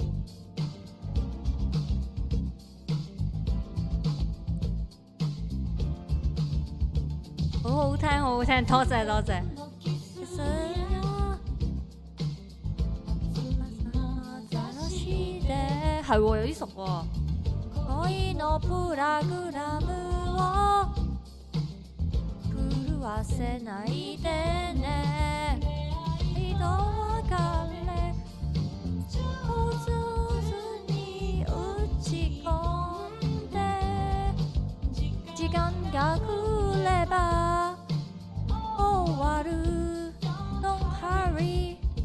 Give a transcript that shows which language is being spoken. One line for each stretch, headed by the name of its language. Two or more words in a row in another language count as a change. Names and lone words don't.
Cantonese: 好好聽，好好聽，多謝多謝。係喎，有啲熟喎。
Japanese: 恋のプログラムを狂わせないでね一度別れお上手に打ち込んで時間が来れば終わる
English: Don't hurry